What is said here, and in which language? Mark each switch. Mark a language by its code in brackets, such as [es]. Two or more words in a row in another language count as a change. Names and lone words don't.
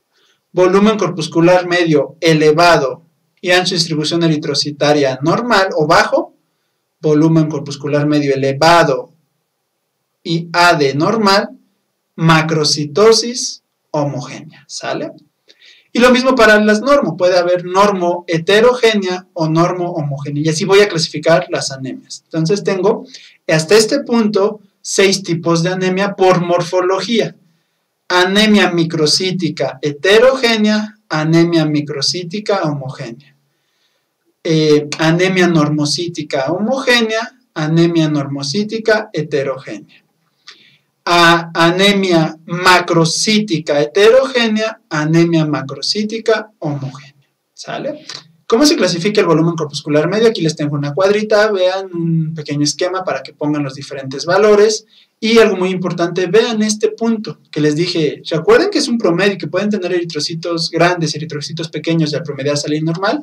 [es] Volumen corpuscular medio elevado y ancho de distribución eritrocitaria normal o bajo, volumen corpuscular medio elevado y AD normal, macrocitosis homogénea, ¿sale? Y lo mismo para las normo, puede haber normo heterogénea o normo homogénea, y así voy a clasificar las anemias. Entonces tengo hasta este punto 6 tipos de anemia por morfología. Anemia microcítica heterogénea, anemia microcítica homogénea. Anemia normocítica homogénea, anemia normocítica heterogénea. Anemia macrocítica heterogénea, anemia macrocítica homogénea. ¿Sale? ¿Cómo se clasifica el volumen corpuscular medio? Aquí les tengo una cuadrita, vean un pequeño esquema para que pongan los diferentes valores. Y algo muy importante, vean este punto que les dije. ¿Se acuerdan que es un promedio y que pueden tener eritrocitos grandes, eritrocitos pequeños y al promediar salir normal?